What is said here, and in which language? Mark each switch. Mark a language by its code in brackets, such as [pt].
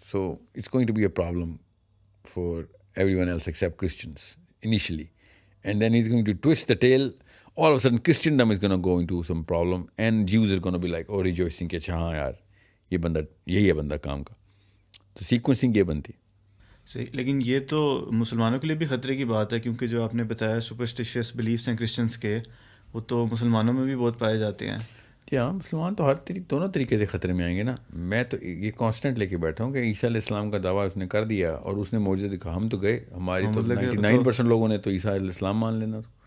[en] So it's going to be a problem for everyone else except Christians initially, and then is going to toast the tail. all of a sudden Christendom is going to go into some problem and Jews are going to be like rejoicing [ur] کہ اچھا ہاں یار یہ بندہ یہی ہے بندہ کام کا. تو سیکوینسنگ یہ بنتی. صحیح. لیکن یہ تو مسلمانوں کے لیے بھی خطرے کی بات ہے، کیونکہ جو آپ نے بتایا سپرسٹیشیس بلیفس ہیں کرسچنس کے، وہ تو مسلمانوں میں بھی بہت پائے جاتے ہیں. ہاں مسلمان تو دونوں طریقے سے خطرے میں آئیں گے نا. میں تو یہ کانسٹنٹ لے کے بیٹھا ہوں کہ عیسیٰ علیہ السلام کا دعویٰ اس نے کر دیا اور اس نے معجزہ دکھا، ہم تو گئے، ہماری تو 99% لوگوں نے تو عیسیٰ علیہ السلام مان لینا.